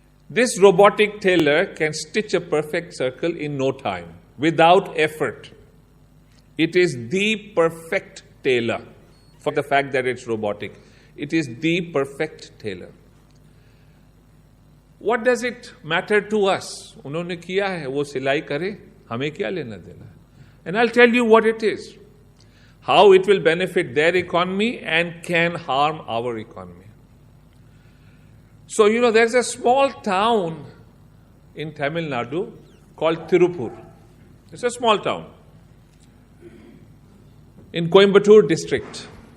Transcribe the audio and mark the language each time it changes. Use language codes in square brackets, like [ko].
[en] This robotic tailor can stitch a perfect circle in no time, without effort. It is the perfect tailor. For the fact that it's robotic, it is the perfect tailor. What does it matter to us? [hi] उन्होंने किया है, वो सिलाई करे, हमें क्या लेना देना? [en] And I'll tell you what it is, how it will benefit their economy and can harm our economy. So, you know, there's a small town in Tamil Nadu called Tirupur. It's a small town in Coimbatore district.